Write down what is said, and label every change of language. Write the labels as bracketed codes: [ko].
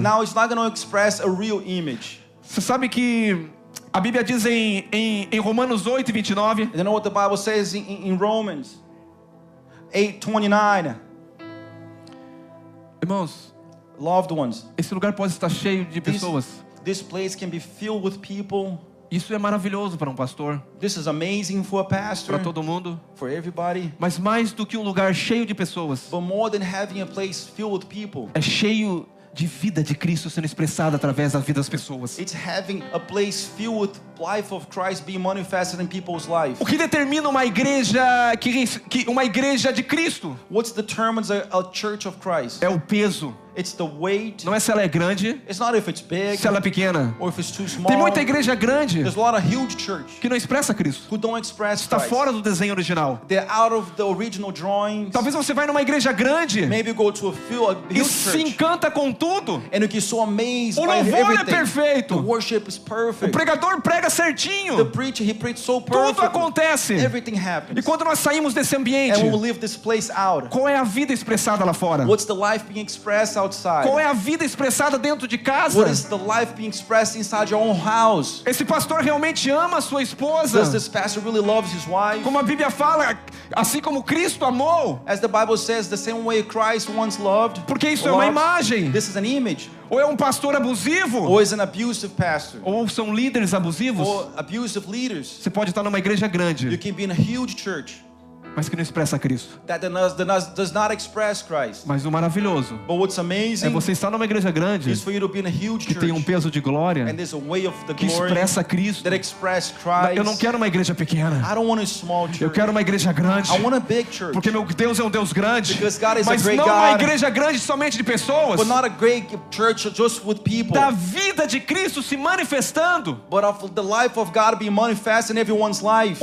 [en] now it's not going to express a real image. [pt] Você sabe que a Bíblia diz em Romanos 8:29, [en] You know what the Bible says in Romans 8:29? [pt] irmãos, [en] Loved ones, [pt] esse lugar pode estar cheio de pessoas. [en] this place can be filled with people. [pt] Isso é maravilhoso para um pastor, [en] This is amazing for a pastor, [pt] para todo mundo. [en] for everybody. [pt] Mas mais do que um lugar cheio de pessoas, [en] But more than having a place filled with people, [pt] é cheio de vida de Cristo sendo expressada através da vida das pessoas. [en] it's having a place filled with life of Christ being manifested in people's life. [pt] O que determina uma igreja uma igreja de Cristo [en] What determines a church of Christ? [pt] é o peso. [en] It's the weight. [pt] Não é se ela é grande, [en] It's not if it's big [pt] se ela é pequena. [en] or if it's too small. [pt] Tem muita igreja grande [en] There's a lot of huge church [pt] que não expressa Cristo. [en] who don't express [pt] Está [en] Christ. [pt] fora do desenho original. [en] They're out of the original drawings. [pt] Talvez você vai numa igreja grande [en] Maybe you go to a [pt] e [en] huge [pt] se [en] church [pt] encanta com tudo. [en] and you get so amazed [pt] O [en] by [pt] louvor é [en] everything. [pt] perfeito. [en] The worship is [pt] O [en] perfect. [pt] pregador prega [en] The [pt] certinho. [en] preacher, he preached so [pt] Tudo [en] perfectly. [pt] acontece. [en] Everything [pt] E [en] happens. [pt] quando nós saímos desse ambiente, [en] And when we leave this place out, [pt] qual é a vida expressada lá fora? [en] what's the life being expressed outside? [pt] Qual é a vida expressada dentro de casa? [en] What is the life being expressed inside your own house? [pt] Esse pastor realmente ama a sua esposa? [en] Does this pastor really love his wife? [pt] Como a Bíblia fala, assim como Cristo amou, [en] As the Bible says, the same way Christ once loved. [pt] porque isso é uma [en] loves. [pt] imagem. [en] This is an image. [pt] Ou é um pastor abusivo, [en] Or is an abusive pastor. [pt] ou são líderes abusivos. [en] Or abusive leaders. [pt] Você pode estar numa igreja [en] You [pt] grande, [en] can be in a huge church [pt] mas que não expressa Cristo. [en] that does not express Christ. [pt] Mas o maravilhoso [en] But what's [pt] é [en] amazing [pt] você estar numa igreja grande [en] is for you to be in a huge [pt] que tem um [en] church [pt] peso de glória, [en] and there's a way of the [pt] que [en] glory [pt] expressa Cristo. [en] that express Christ. [pt] Eu não quero uma igreja pequena, [en] I don't want a small church. [pt] eu quero uma igreja grande, [en] I want a big church. [pt] porque meu Deus é um Deus grande, [en] Because God is a [pt] mas [en] great [pt] não uma [en] God. [pt] igreja grande somente de pessoas, [en] But not a great church just with people. [pt] da vida de Cristo se manifestando. [en] But of the life of God being manifest in everyone's life.